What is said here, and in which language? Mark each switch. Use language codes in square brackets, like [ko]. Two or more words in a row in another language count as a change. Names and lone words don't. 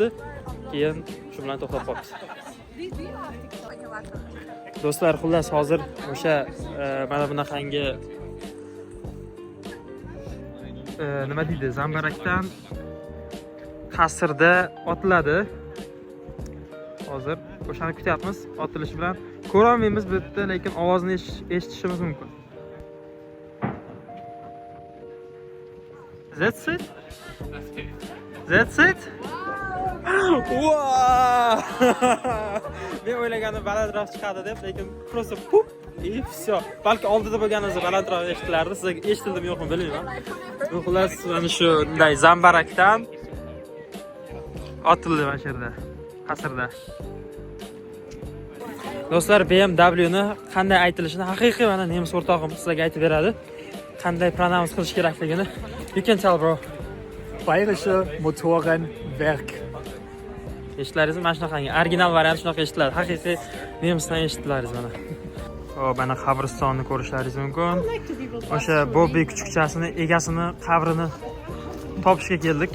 [uz] Keyin shu bilan to'xtab qolibdi. Do'stlar, xullas hozir o'sha mana bunaqangi nima deydi, zambarakdan qasrda otiladi. Hozir o'shani kutyapmiz, otilishi bilan ko'ra olmaymiz bu yerda, lekin ovozni eshitishimiz mumkin. [en] That's it? Wow! [uz] Men o'ylaganim balandroq chiqadi deb, lekin [ru] просто pup и все. [uz] Balki oldida bo'lganingizda balandroq eshitilardi. Sizga eshitildimi yo'qmi bilmayman. Xullas, mana shunday zambarakdan otildi mana shu yerda, qasrda. Do'stlar, BMW ni qanday aytilishini haqiqiy mana nemis o'rtog'im sizlarga aytib beradi. Qanday pronounce qilish kerakligini. You can tell, bro. Bayerische Motorenwerk. Eshitlaringiz mana shunaqangi original variant shunaqa eshitiladi. Haqiqiy nemisdan eshitilaringiz mana. Mana qabristonni ko'rishlaringiz mumkin. O'sha Bobby kuchukchasini, egasini qabrini topishga keldik.